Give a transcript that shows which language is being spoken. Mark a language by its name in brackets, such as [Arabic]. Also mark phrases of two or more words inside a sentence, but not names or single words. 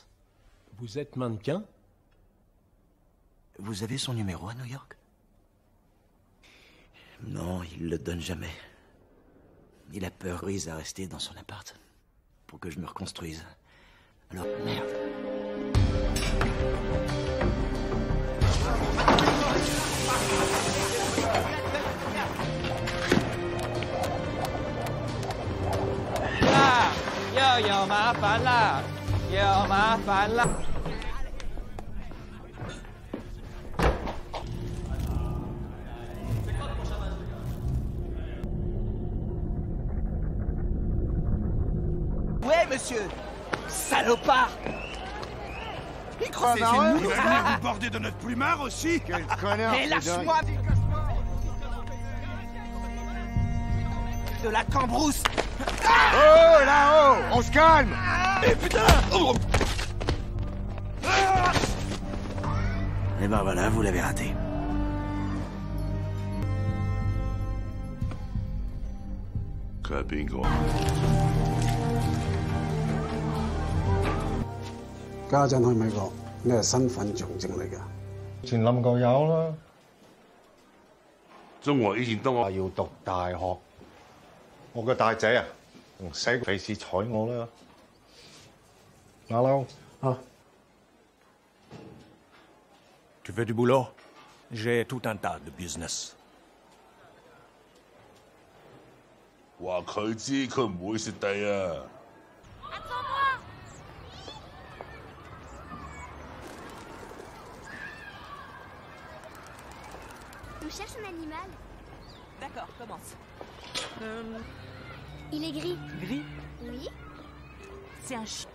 [French] Vous êtes mannequin? Vous avez son numéro à New York? Non, il le donne jamais. Il a peur à rester dans son appart. Pour que je me reconstruise. Alors, merde. [Cantonese] 有麻烦啦，有麻烦啦。 [French] Ouais, monsieur. Salopard. Il croit Il va venir Ah. nous border de notre plumard aussi. Quel connard. Mais lâche-moi. De la cambrousse. Oh, là-haut. On se calme. Mais putain. Et ben voilà, vous l'avez raté. Bingo. [Cantonese] 家陣去美國，你係身份象徵嚟㗎。前冧過有啦。中國以前都話要讀大學，我個大仔啊，唔使費事睬我啦。馬騮啊 [French] Tu veux du boulot? J'ai tout un tas de business. [Cantonese] 話佢知，佢唔會蝕底啊！ [French] On cherche un animal. D'accord, commence. Il est gris. Gris? Oui. C'est un chien.